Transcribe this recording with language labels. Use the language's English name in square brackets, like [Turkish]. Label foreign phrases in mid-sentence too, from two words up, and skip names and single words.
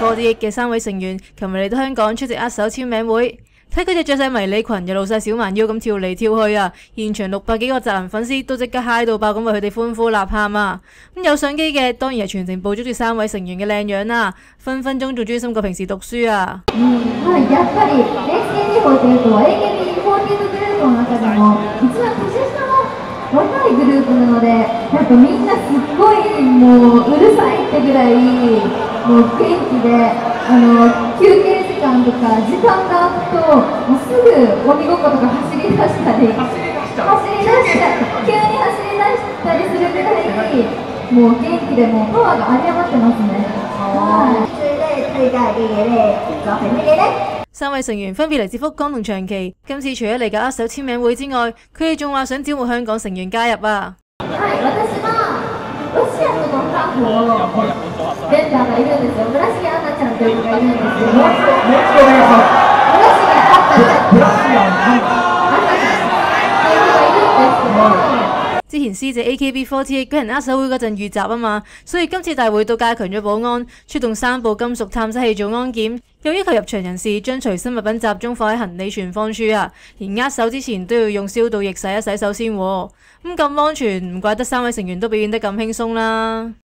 [Cantonese] 48 嘅3位成員，琴日嚟到香港出席握手簽名會。睇佢哋着晒迷你裙，又露晒小蠻腰咁跳嚟跳去啊！現場600幾個宅男粉絲都即刻嗨到爆咁為佢哋歡呼吶喊啊！咁有相機嘅當然係全程捕捉住3位成員嘅靚樣啦，分分鐘仲專心過平時讀書啊！ [Japanese] やっぱり SKE48 は AKB48 グループの中でも一番年下の若いグループなので、やっぱみんなすっごいもううるさいってぐらいもう元気で、休憩時間とか時間が空くともうすぐ鬼ごっことか走り出したり急に走り出したりするぐらいもう元気でもうパワーが有り餘ってますね。 [Cantonese] 最最大嘅嘢咧就係乜嘢咧？3位成員分別嚟自福岡同長崎，今次除咗嚟搞握手簽名會之外，佢哋仲話想招募香港成員加入啊！ [Japanese] 私はロシアとのハーフをメンバーがいるんですよ。村重杏奈ちゃんという子がいるんですよ。村重あったちゃんっていう子がいるんですけど。 [Cantonese] 之前師姐 AKB48 舉行握手會嗰陣遇襲啊嘛，所以今次大會都加強咗保安，出動3部金屬探測器做安檢，又要求入場人士將隨身物品集中放喺行李存放處啊，連握手之前都要用消毒液洗一洗手先喎。咁安全，唔怪得3位成員都表現得咁輕鬆啦。